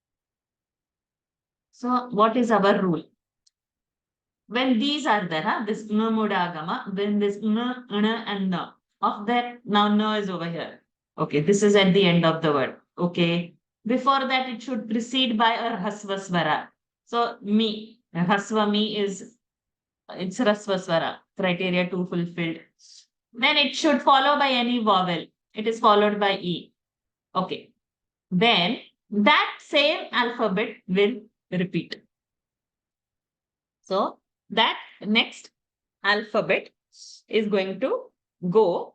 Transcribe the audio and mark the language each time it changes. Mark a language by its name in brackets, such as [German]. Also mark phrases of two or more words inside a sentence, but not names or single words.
[English] So what is our rule? When these are there, this Nkamudagama, then this N, and Na. Of that, now Na is over here. Okay, this is at the end of the word. Okay. Before that, it should precede by a [Sanskrit] ह्रस्व स्वर. [English] So, mi, Hasva mi is, it's [Sanskrit] ह्रस्व स्वर. [English] Criteria 2 fulfilled. Then it should follow by any vowel. It is followed by E. Okay. Then that same alphabet will repeat. So, that next alphabet is going to go.